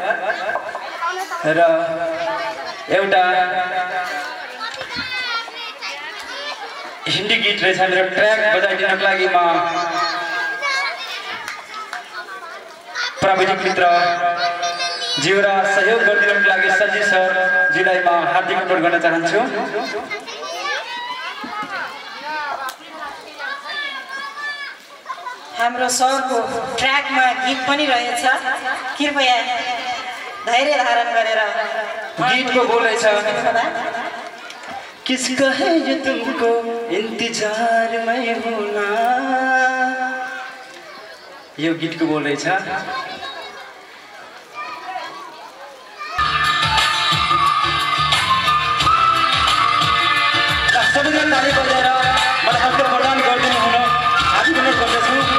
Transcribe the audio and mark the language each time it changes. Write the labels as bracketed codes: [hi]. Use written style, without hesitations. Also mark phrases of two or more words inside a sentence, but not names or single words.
[ne] र एउटा हिन्दी गीत रहेछ, मेरो ट्र्याक बजाइदिनको लागि म प्राविधिक मित्र ज्यू र सहयोग गरिदिनुको लागि सञ्जीव सरजीलाई म हार्दिक अनुरोध गर्न चाहन्छु। हाम्रो सरको ट्र्याकमा गीत पनि रहेछ। कृपया धैर्य धारण गरेर गीतको बोल रहेछ, [hi] किसका है ये तुमको इंतजार में होना। [ne] यो गीतको बोल रहेछ। सबैजना ताली बजाएर मलाई हस्त प्रदान गरिदिनु हुन हार्दिक अनुरोध गर्दछु।